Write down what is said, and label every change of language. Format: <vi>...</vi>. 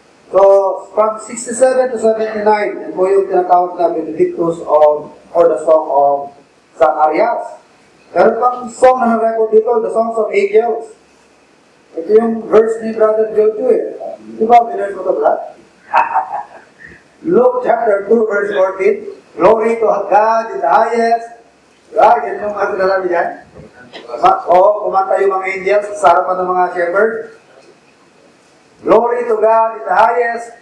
<en>So, from 67 to 79,</en> <tl>yan po yung tinatawag na Benedictus or the Song of Zacharias. Meron pang song na na-record dito, the Songs of Angels. Ito yung verse ni Brother Jojo eh. Di ba, biners mo ito, Brad? Luke chapter 2, verse 14.</tl> <en>Glory to God in the highest.</en> <tl>Diba? Yan yung mga sinasabi dyan. Kumanta yung mga angels sa harapan ng mga shepherd.</tl> <en>Glory to God in the highest.</en>